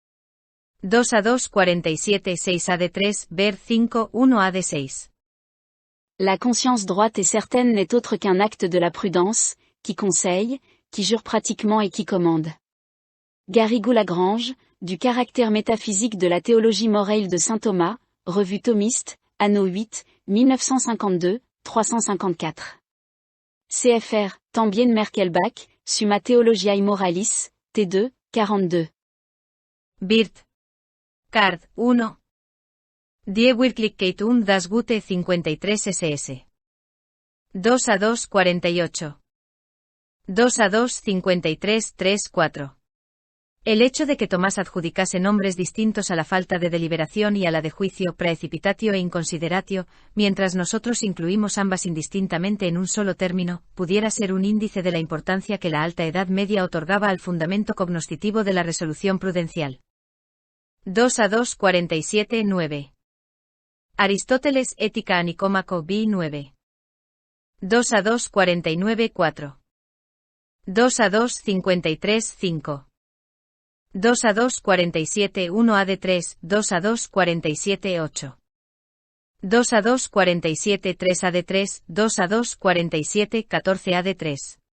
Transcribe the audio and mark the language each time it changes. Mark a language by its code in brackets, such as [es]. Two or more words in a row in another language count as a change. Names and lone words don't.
[es] 2-2 47 6 AD3, Ver 5 1 AD6. [fr] La conscience droite et certaine n'est autre qu'un acte de la prudence, qui conseille, qui jure pratiquement et qui commande. Garrigou-Lagrange, du caractère métaphysique de la théologie morale de saint Thomas, Revue thomiste, Anno 8, 1952, 354. [es] CFR, Tambien Merkelbach, Summa Theologiae Moralis, T2, 42. Birt. Card, 1. Die Wirklichkeit und das Gute 53 SS. 2-2 48. 2-2 53 3-4. El hecho de que Tomás adjudicase nombres distintos a la falta de deliberación y a la de juicio, [la] praecipitatio e inconsideratio, [es] mientras nosotros incluimos ambas indistintamente en un solo término, pudiera ser un índice de la importancia que la Alta Edad Media otorgaba al fundamento cognoscitivo de la resolución prudencial. 2-2 47 9. Aristóteles, Ética a Nicómaco, B 9. 2-2 49 4. 2-2 53 5. 2-2 47 1 AD3, 2-2 47 8. 2-2 47 3 AD3, 2-2 47 14 AD3.